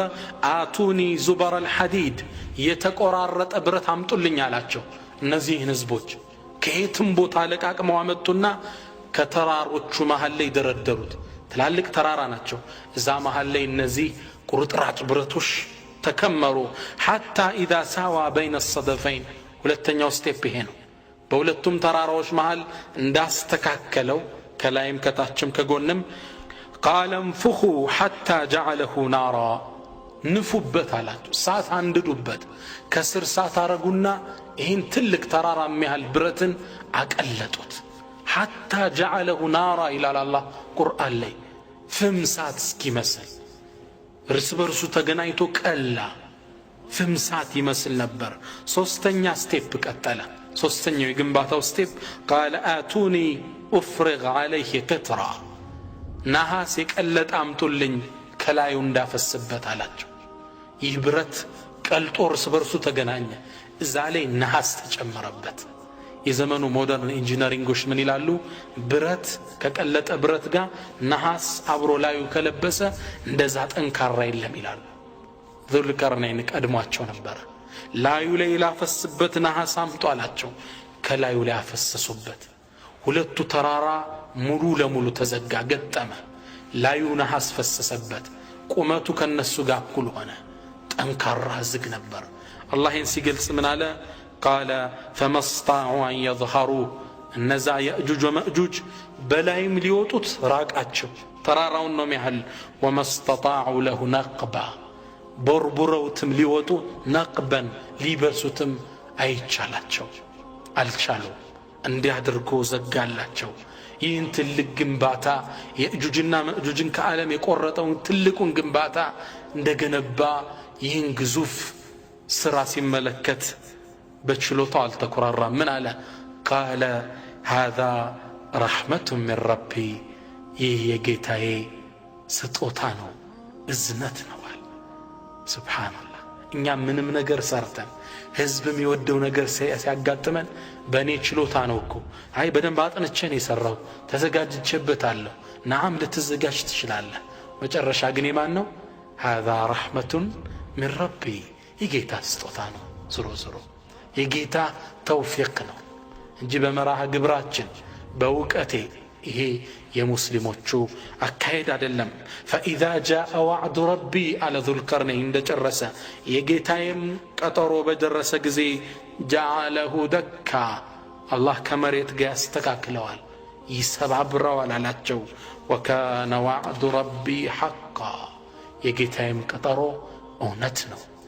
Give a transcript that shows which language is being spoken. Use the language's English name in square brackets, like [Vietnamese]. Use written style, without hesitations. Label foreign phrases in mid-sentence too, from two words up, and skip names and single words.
[Arabic] آتوني زبر الحديد [Amharic] የተቆራረጠ ብረት አምጡልኝ አላቸው። እነዚህን ህዝቦች ከየትም ቦታ ለቃቅመው አመጡና ከተራሮቹ መሃል ላይ ደረደሩት። ትላልቅ ተራራ ናቸው። እዛ መሃል ላይ እነዚህ ቁርጥራጭ ብረቶች ተከመሩ። [Arabic] حتى اذا ساوى بين الصدفين [Amharic] ሁለተኛው ስቴፕ ይሄ ነው። በሁለቱም ተራራዎች መሃል እንዳስተካከለው ከላይም ከታችም ከጎንም [Arabic] قال انفخوا حتى جعله نارا [Amharic] ንፉበት አላቸው። እሳት አንድዱበት። ከስር እሳት አረጉና ይህን ትልቅ ተራራ የሚያህል ብረትን አቀለጡት። [Arabic] حتى جعله نارا [Amharic] ይላል አላህ ቁርአን ላይ። ፍም እሳት እስኪመስል እርስ በርሱ ተገናኝቶ ቀላ። ፍም እሳት ይመስል ነበር። ሶስተኛ ስቴፕ ቀጠለ። ሶስተኛው የግንባታው ስቴፕ [Arabic] قال آتوني أفرغ عليه قطرة [Amharic] ነሐስ የቀለጠ አምጡልኝ ከላዩ እንዳፈስበት አላቸው። ይህ ብረት ቀልጦ እርስ በርሱ ተገናኘ። እዛ ላይ ነሐስ ተጨመረበት። የዘመኑ ሞደርን ኢንጂነሪንጎች ምን ይላሉ? ብረት ከቀለጠ ብረት ጋር ነሐስ አብሮ ላዩ ከለበሰ እንደዛ ጠንካራ የለም ይላሉ። ዙልቀርነይን ቀድሟቸው ነበር። ላዩ ላይ ላፈስበት ነሐስ አምጡ አላቸው። ከላዩ ላይ አፈሰሱበት። ሁለቱ ተራራ ሙሉ ለሙሉ ተዘጋ፣ ገጠመ። ላዩ ነሐስ ፈሰሰበት። ቁመቱ ከነሱ ጋር እኩል ሆነ። ጠንካራ ዝግ ነበር። አላህ ይህን ሲገልጽ ምን አለ? [Arabic] قال فما استطاعوا أن يظهروا [Amharic] እነዛ የእጁጅ ወመእጁጅ በላይም ሊወጡት ራቃቸው። ተራራውን ነው የሚያህል። [Arabic] وما استطاعوا له نقبا [Amharic] ቦርቡረውትም ሊወጡ ነቅበን ሊበሱትም አይቻላቸው አልቻለው። እንዲያድርጎ ዘጋላቸው። ይህን ትልቅ ግንባታ የእጁጅና መእጁጅን ከዓለም የቆረጠውን ትልቁን ግንባታ እንደገነባ ይህን ግዙፍ ስራ ሲመለከት በችሎታው አልተኮራራም። ምን አለ? [Arabic] قال هذا رحمة من ربي [Amharic] ይህ የጌታዬ ስጦታ ነው፣ እዝነት ነው አለ። ሱብሃንአላህ። እኛ ምንም ነገር ሰርተን ህዝብ የሚወደው ነገር ሲያጋጥመን በእኔ ችሎታ ነው እኮ፣ አይ በደንብ አጥንቼን የሰራው ተዘጋጅቼበታለሁ። ናም ልትዘጋጅ ትችላለህ። መጨረሻ ግን የማን ነው? [Arabic] هذا رحمة من ربي [Amharic] የጌታ ስጦታ ነው። ዝሮ የጌታ ተውፊቅ ነው እንጂ በመራህ ግብራችን በእውቀቴ ይሄ የሙስሊሞቹ አካሄድ አይደለም። [Arabic] فإذا جاء وعد ربي على ذو القرنين [Amharic] እንደጨረሰ የጌታዬም ቀጠሮ በደረሰ ጊዜ [Arabic] جعله دكا [Amharic] አላህ ከመሬት ጋር ያስተካክለዋል፣ ይሰባብረዋል አላቸው። [Arabic] وكان وعد ربي حقا [Amharic] የጌታዬም ቀጠሮ እውነት ነው።